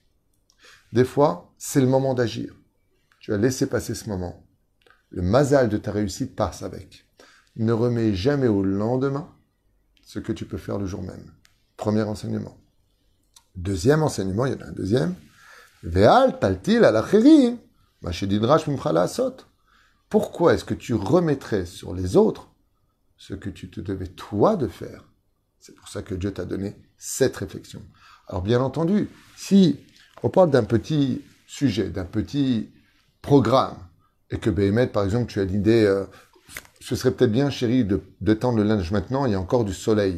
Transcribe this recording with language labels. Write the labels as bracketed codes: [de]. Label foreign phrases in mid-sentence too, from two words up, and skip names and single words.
[fr] Des fois, c'est le moment d'agir. Tu as laissé passer ce moment. Le mazal de ta réussite passe avec. Ne remets jamais au lendemain ce que tu peux faire le jour même. Premier enseignement. Deuxième enseignement, il y en a un deuxième. [he] ואל תטיל על אחרים מה שנדרש ממך לעשות. [fr] Pourquoi est-ce que tu remettrais sur les autres ce que tu te devais toi de faire? C'est pour ça que Dieu t'a donné cette réflexion. Alors bien entendu, si on parle d'un petit sujet, d'un petit programme, et que Béhémet, par exemple, tu as l'idée, ce serait peut-être bien, chérie, de tendre le linge maintenant, il y a encore du soleil.